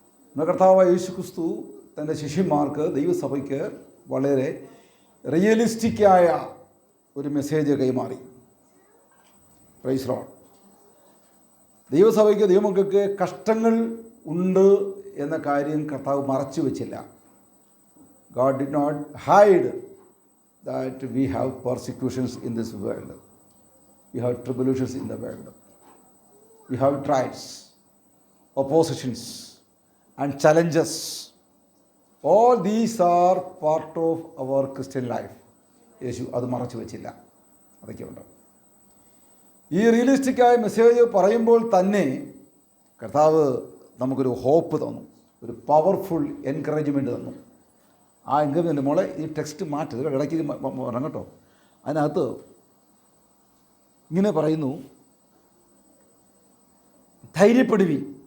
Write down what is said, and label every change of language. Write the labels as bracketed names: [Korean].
[Malayalam] നമ്മുടെ കർത്താവായ യേശുക്രിസ്തു തൻ്റെ ശിഷ്യന്മാർക്ക്, ദൈവസഭയ്ക്ക് വളരെ റിയലിസ്റ്റിക്കായ ഒരു മെസ്സേജ് കൈമാറി. [English] Praise the lord. [Malayalam] ദൈവസഭയ്ക്ക്, ദൈവമക്കൾക്ക് കഷ്ടങ്ങൾ ഉണ്ട് എന്ന കാര്യം കർത്താവ് മറച്ചു വെച്ചില്ല. [English] God did not hide that we have persecutions in this world. We have tribulations in the world. We have trials, oppositions and challenges. All these are part of our Christian life. [Malayalam] യേശു അത് മറച്ചു വെച്ചില്ല. അതൊക്കെ ഉണ്ട്. ഈ റിയലിസ്റ്റിക്കായ message പറയുമ്പോൾ തന്നെ കർത്താവ് നമുക്കൊരു ഹോപ്പ് തന്നു, ഒരു പവർഫുൾ എൻകറേജ്മെൻറ്റ് തന്നു. ആ എൻകറേജ്മെൻറ്റ് മോളെ ഈ ടെക്സ്റ്റ് മാറ്റത് ഇടയ്ക്ക് പറയണം കേട്ടോ. അതിനകത്ത് ഇങ്ങനെ പറയുന്നു, ധൈര്യപ്പെടുവീൻ.